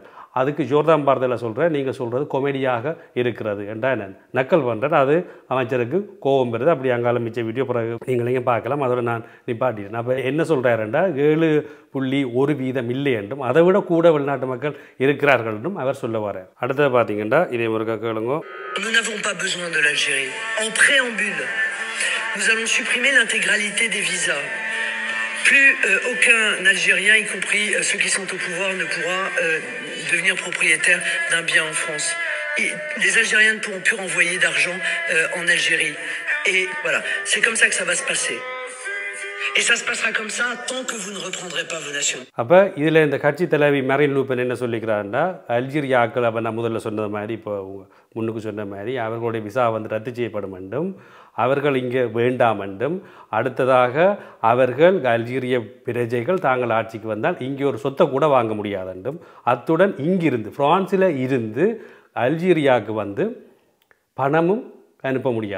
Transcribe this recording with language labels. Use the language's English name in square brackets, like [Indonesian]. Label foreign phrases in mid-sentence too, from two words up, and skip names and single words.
[Tamil] அதுக்கு ஜோர்தான் பார்தல்லா சொல்கிறேன், நீங்கள் சொல்கிறது கொமெடியாக இருக்கிறது என்றா என்ன நக்கல் பண்ணுறேன். அது அமைச்சருக்கு கோபம் பெறுது. அப்படி அங்கால மிச்ச வீடியோ பிறகு நீங்களையும் பார்க்கலாம். அதோட நான் நிப்பாட்டிட்டேன். அப்போ என்ன சொல்கிறாருண்டா 7.1% இல்லை என்றும் அதை விட கூட வெளிநாட்டு மக்கள் இருக்கிறார்கள் என்றும் அவர் சொல்ல வர்றார். அடுத்தது பார்த்தீங்கன்னா இதே முருகா கேளுங்க. [French] Nous n'avons pas besoin de l'Algérie. En préambule, nous allons supprimer l'intégralité des visas. Plus aucun Algérien, y compris ceux qui sont au pouvoir, ne pourra devenir propriétaire d'un bien en France. Et les Algériens ne pourront plus renvoyer d'argent en Algérie. Et voilà, c'est comme ça que ça va se passer. Et ça se passera comme ça tant que vous ne reprendrez pas vos nationaux. [Tamil] அப்போ இதில் இந்த கட்சி தலைவி மரீன் லூ பென் என்ன சொல்லிக்கிறாருன்னா, அல்ஜீரியாக்கள் அப்போ நான் முதல்ல சொன்னது மாதிரி, இப்போ முன்னுக்கு சொன்ன மாதிரி அவர்களுடைய விசா வந்து ரத்து செய்யப்படும் என்றும், அவர்கள் இங்கே வேண்டாம் என்றும், அடுத்ததாக அவர்கள் அல்ஜீரிய பிரஜைகள் தாங்கள் ஆட்சிக்கு வந்தால் இங்கே ஒரு சொத்தை கூட வாங்க முடியாது என்றும், அத்துடன் இங்கிருந்து பிரான்சில் இருந்து அல்ஜீரியாவுக்கு வந்து பணமும் அனுப்ப முடியாது.